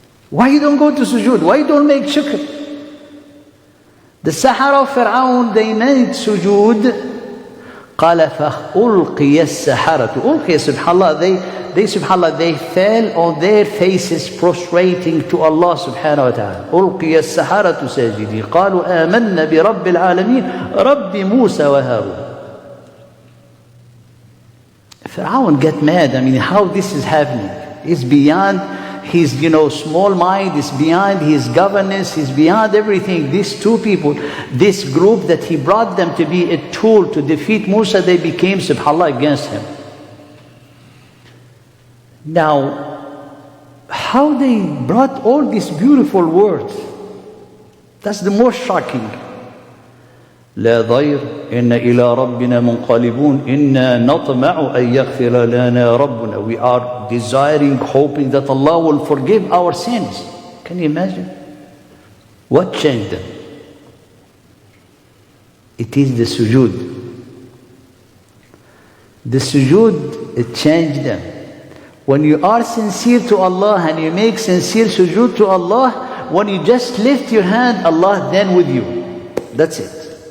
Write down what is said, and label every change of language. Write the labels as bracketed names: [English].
[English] Why you don't go to sujood? Why you don't make shukr? The Sahara of Fir'aun, they made sujood. [Arabic] قال فألقي السحرة. [English] ألقي, subhanallah, they subhanallah, they fell on their faces prostrating to Allah subhanahu wa ta'ala. [Arabic] ألقي السحرة ساجدين قالوا آمنا برب العالمين رب موسى وهارون. [English] Fir'aun get mad. I mean, how this is happening? It's beyond his, small mind, is beyond his governance, is beyond everything. These two people, this group that he brought them to be a tool to defeat Musa, they became, subhanAllah, against him. Now, how they brought all these beautiful words. That's the most shocking. [Arabic] لا ضير إن إلى ربنا منقلبون إنا نطمع أن يغفر لنا ربنا. [English] We are desiring, hoping that Allah will forgive our sins. Can you imagine? What changed them? It is the sujood. The sujood, it changed them. When you are sincere to Allah and you make sincere sujood to Allah, when you just lift your hand, Allah then with you. That's it.